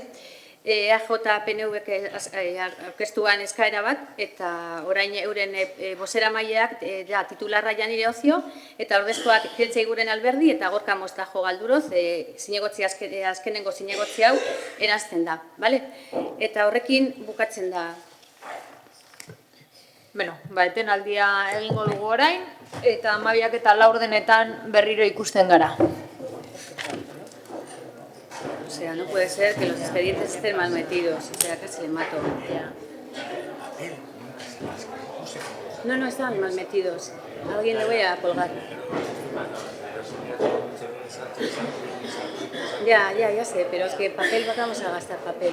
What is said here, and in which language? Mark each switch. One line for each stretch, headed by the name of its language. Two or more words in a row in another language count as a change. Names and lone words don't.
Basque: EAJ-PNV aurkeztuan eskaera bat, eta orain euren bozeramaileak titularra Janire Ozio, eta ordezkoak Jeltzei Guren Alberdi, eta Gorka Mostajo Galduroz, azkenengo zinegotzi hau erazten da, bale? Eta horrekin bukatzen da. Bueno, etenaldia egingo dugu orain, eta 12 eta 4 berriro ikusten gara.
Spanish: O sea, no puede ser que los expedientes estén mal metidos. O sea, casi le mato. No, no estaban mal metidos. A alguien le voy a colgar. Ya sé, pero es que papel, vamos a gastar papel.